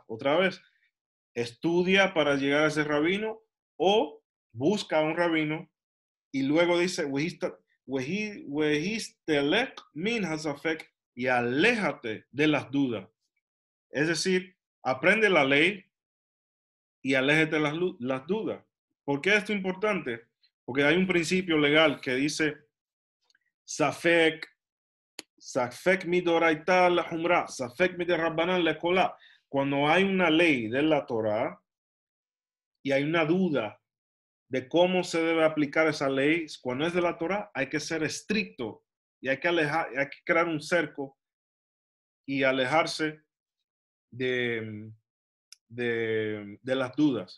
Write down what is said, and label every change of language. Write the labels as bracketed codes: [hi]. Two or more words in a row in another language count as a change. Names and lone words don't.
[es] Otra vez, estudia para llegar a ser rabino o busca a un rabino y luego dice, [he] "והתרחק מן הספק", [es] y aléjate de las dudas. Es decir, aprende la ley y aléjate de las dudas. ¿Por qué esto es importante? Porque hay un principio legal que dice, [he] ספק מדאורייתא לחומרא, ספק מדרבנן לקולא. [es] Cuando hay una ley de la Torah y hay una duda de cómo se debe aplicar esa ley, cuando es de la Torah, hay que ser estricto y hay que crear un cerco y alejarse de las dudas.